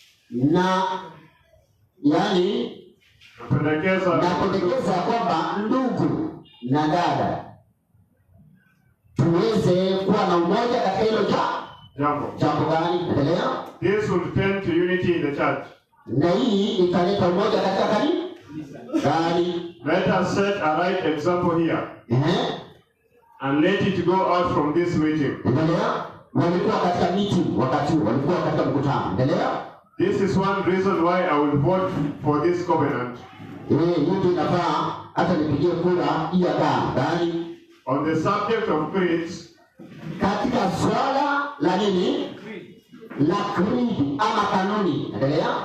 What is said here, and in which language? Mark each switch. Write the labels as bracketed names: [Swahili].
[Swahili] Na yani napendekeza kwamba ndugu na dada tuweze kuwa na umoja katika hilo jambo gani? Endelea. [English] This will tend to unity in the church. [Swahili] Na hii italeta umoja katika kanisa. [English] Let us set a right example here. And let it go out from this meeting. [Swahili] Endelea. Walikuwa katika meeting wakati walikuwa katika mkutano. Endelea. [English] This is one reason why I will vote for this covenant. [Swahili] Mtu inafaa hata nipigie kura hii gani? [English] On the subject of creeds. [Swahili] Katika swala la nini? La creed ama kanuni. Endelea.